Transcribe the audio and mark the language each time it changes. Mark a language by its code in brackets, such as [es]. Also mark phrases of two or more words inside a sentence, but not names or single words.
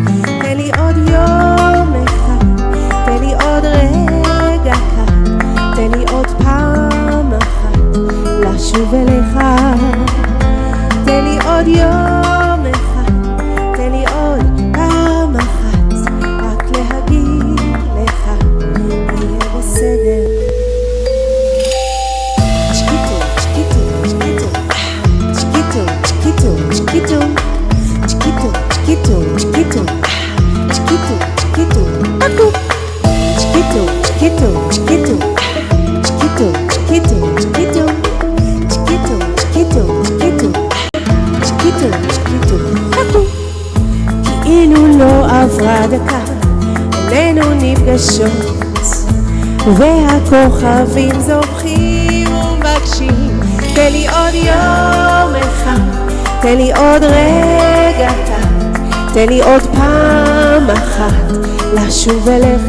[he] תן לי עוד יום אחד, תן לי עוד רגע אחד, תן לי עוד פעם אחת לשוב אליך. תן לי עוד יום אחד, תן לי עוד פעם אחת, רק להגיד לך, יהיה בסדר. [es] Chiquito, chiquito, chiquito, chiquito, chiquito, chiquito, pacu. Chiquito, chiquito, chiquito, chiquito, chiquito, chiquito, chiquito, chiquito, chiquito, chiquito, chiquito, pacu. [he] כאילו לא עברה דקה, איננו נפגשות, והכוכבים זורחים ומבקשים. תן לי עוד יום אחד, תן לי עוד רגע אחד, תן לי עוד פעם אחת לשוב אליך.